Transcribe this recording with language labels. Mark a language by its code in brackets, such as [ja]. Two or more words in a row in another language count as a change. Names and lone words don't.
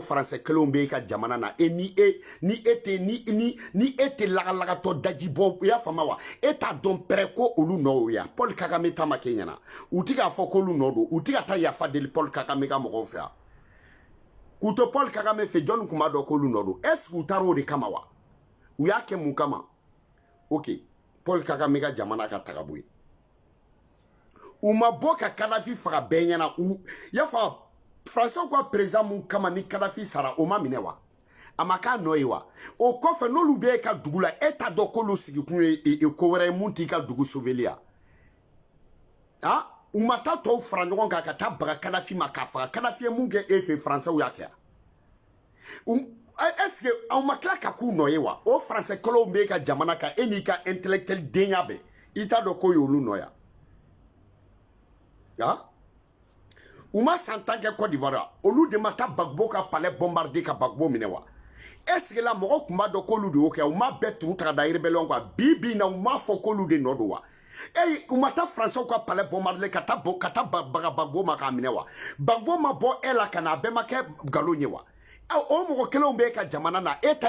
[bm] faransɛ kelenw bɛ e ka jamana na ni e tɛ lagalagatɔ daji bɔ i y'a faamuya wa e t'a dɔn pɛrɛ ko olu nɔ y'o ye Paul Kagame ta ma kɛ ɲɛna u ti k'a fɔ k'olu nɔ don u ti ka taa yafa deli Paul Kagame ka mɔgɔw fɛ yan k'u to Paul Kagame fɛ jɔnni tun b'a dɔn k'olu nɔ don [fr] est-ce que [bm] u taara o de kama wa u y'a kɛ mun kama ok Paul Kagame ka jamana ka taga bɔ yen u ma bɔ ka Kadafi faga bɛɛ ɲɛna u y'a fɔ Français ka président mun kama ni Kadafi sara o ma minɛ wa a ma k'a nɔ ye wa o kɔfɛ n'olu bɛ e ka dugu la e t'a dɔn k'olu sigikun ye ko wɛrɛ ye mun t'i ka dugu sauver ya u ma taa tɔw fara ɲɔgɔn kan ka taa baga Kadafi ma k'a faga Kadafi ye mun kɛ e fɛ Français y'a kɛ [fr] est-ce que [bm] aw ma tila ka k'u nɔ ye wa o Français kɛlɛw bɛ e ka jamana kan e n'i ka intellectuel denya bɛɛ i t'a dɔn k'o y'olu nɔ ya u ma san 10 kɛ Côte d'Ivoire olu de ma taa Gbagbo ka [fr] palais bombarder [bm] ka Gbagbo minɛ wa [fr] est-ce que [bm] la mɔgɔ tun b'a dɔn k'olu de y'o kɛ u ma bɛɛ tugu ta ka da rébellion kan bi na u m'a fɔ k'olu de nɔ don wa u ma taa Français ka [fr] palais bombarder [bm] ka taa baga Gbagbo ma k'a minɛ wa Gbagbo ma bɔ e la ka na a bɛɛ ma kɛ nkalon ye wa o mɔgɔ kelenw bɛ e ka jamana na e ta